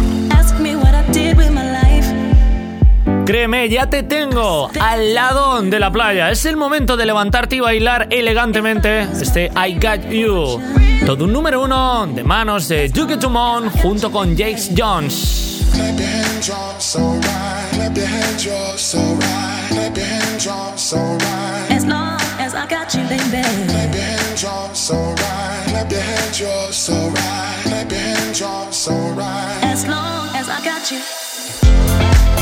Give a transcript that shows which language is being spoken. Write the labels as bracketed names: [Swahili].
[English] Ask me what I did with my life. [Spanish] Créeme, ya te tengo al lado de la playa. Es el momento de levantarte y bailar elegantemente este I Got You. Todo un número uno de manos de Duke Dumont junto con Jakes Jones. [English] Clap your hands, you're so right. Clap your hands, you're so right. As long as I got you, baby. Clap your hands, you're so right. Clap your hands, you're so right. Clap your hands, you're so right. As long as I got you.